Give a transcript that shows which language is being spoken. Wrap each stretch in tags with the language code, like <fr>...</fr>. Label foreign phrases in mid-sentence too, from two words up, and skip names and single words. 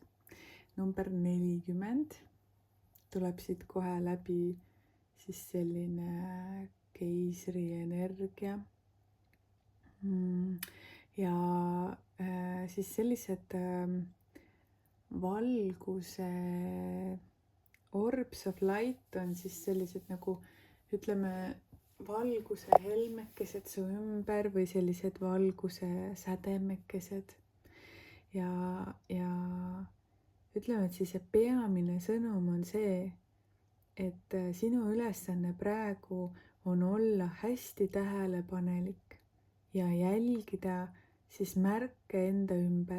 <et>Number 40 tuleb siit kohe läbi siis selline keisri energia. Ja siis sellised valguse</et> <en>orbs of light</en> <et>on siis sellised nagu ütleme valguse helmekesed su ümber või sellised valguse sädemekesed ja ütleme, et siis see peamine sõnum on see, et sinu ülesanne praegu on olla hästi tähelepanelik ja jälgida siis märke enda ümber.</et>